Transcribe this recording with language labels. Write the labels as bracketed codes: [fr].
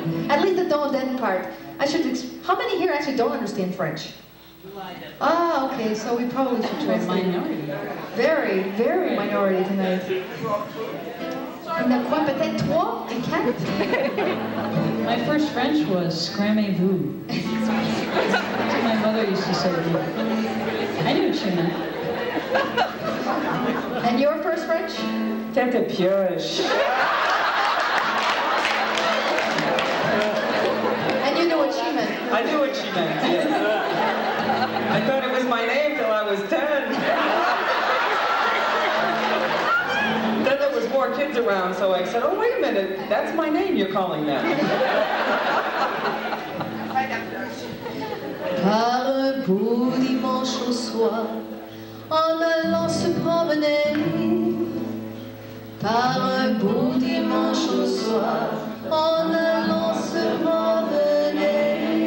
[en] At least the don't then part. How many here actually don't understand French? Ah, okay, so we probably should translate. Minority. Very, very minority tonight. [fr] Il y en a quoi, peut-être 3 et 4? [en] My first French was scrammez-vous. That's what my mother used to say to me. I knew what she meant. And your first French? [fr] Tête pioche. [en] And you knew what she meant? I knew what she meant, yes. I thought it was my name till I was 10. kids around, so I said, oh, wait a minute, that's my name you're calling that. [fr] Par un beau dimanche au soir, en allant se promener. Par un beau dimanche au soir, en allant se promener.